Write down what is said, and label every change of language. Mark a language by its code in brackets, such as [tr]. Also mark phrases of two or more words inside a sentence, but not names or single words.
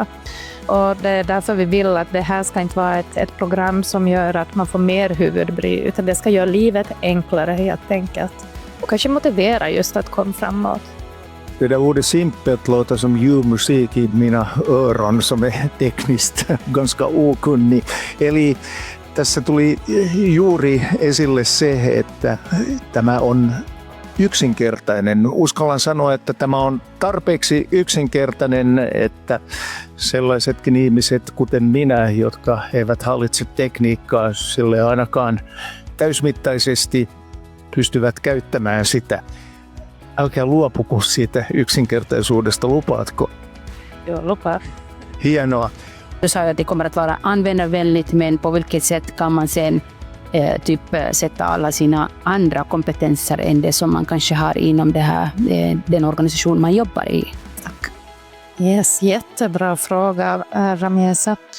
[sv] Och det är därför vi vill att det här ska inte vara ett program som gör att man får mer huvudbry utan det ska göra livet enklare helt enkelt. Och kanske motivera just att komma framåt. Det där ordet simpelt låter som ljuv musik i mina öron som är tekniskt ganska okunnig. [fi] Eli tässä tuli juuri esille se, että tämä on yksinkertainen. Uskallan sanoa, että tämä on tarpeeksi yksinkertainen, että sellaisetkin ihmiset kuten minä, jotka eivät hallitse tekniikkaa sille ainakaan täysmittaisesti, pystyvät käyttämään sitä. Älkää luopuko siitä yksinkertaisuudesta, lupaatko? Jo, lupaa. Hienoa. [sv] Du sa ju att det kommer att vara användarvänligt, men på vilket sätt kan man sen sätta alla sina andra kompetenser än det som man kanske har inom den organisation man jobbar i? Tack. Yes, jättebra fråga, Ramesa.